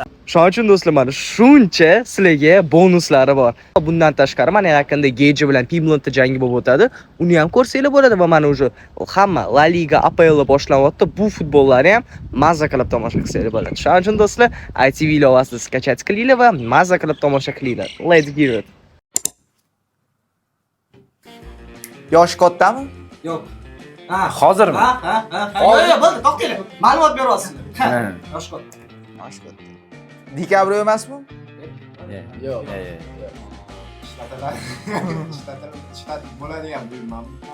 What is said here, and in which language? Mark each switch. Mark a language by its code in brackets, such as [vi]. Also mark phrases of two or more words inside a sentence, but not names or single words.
[uz] Shuning uchun do'stlar, mana shuncha sizlarga bonuslari bor. Bundan tashqari mana yaqinda Geji bilan Pimlentda jangi bo'lib o'tadi. Uni ham ko'rsanglar bo'ladi va mana o'sha hamma La Liga, APL boshlanyapti. Bu futbollarni ham mazza qilib tomosha qilsanglar bo'ladi. Shuning uchun do'stlar, ITV ilovasini skачать qilinglar va mazza qilib tomosha qilinglar. [en] Let's give it. [uz] Yosh kattami? Yo'q. Ha, Hozirmi? Ha. Yo'q, bo'ldi, to'xtanglar. Ma'lumot beryapsizlar. Yosh katta. Yosh katta. Dekabr emasmi? Yo'q. Ishlatib bo'ladigan buyurmanmi?